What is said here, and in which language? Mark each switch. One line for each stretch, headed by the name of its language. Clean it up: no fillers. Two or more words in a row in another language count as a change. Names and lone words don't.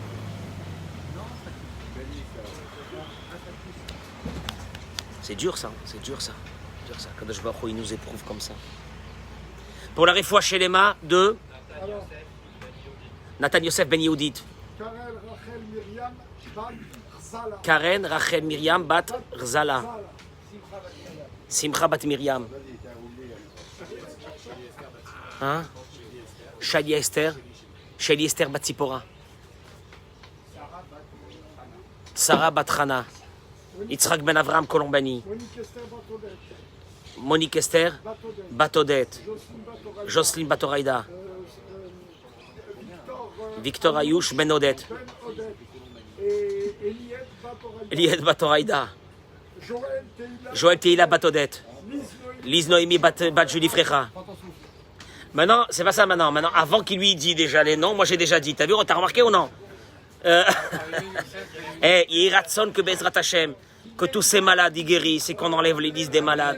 French: C'est dur ça, c'est dur ça. Dur ça.
Hebrew: Kadosh Baruch Hu,
French: il nous éprouve comme ça. Pour la réfoua chez les mains de Nathan Yosef Ben Yehudit. Karen Rachel Miriam Bat Rzala. Simcha Bat Miriam. Hein? Shali Esther. Shali Esther Bat Tzipora. Sarah Bat Hana. Yitzhak Ben Avraham Colombani. Monique Esther Batodet. Jocelyne Batoraïda. Victor Ayouch Ben Odet. Elied Batoraïda. Joël Teila Batodet. Lise Noémie Bat Julie Frecha. Maintenant, c'est pas ça maintenant. Maintenant, avant qu'il lui dise déjà les noms, moi j'ai déjà dit. T'as vu, t'as remarqué ou non? Yiratson que
Hebrew: Bezrat Hashem,
French: que tous ces malades y guérissent et qu'on enlève les listes des malades.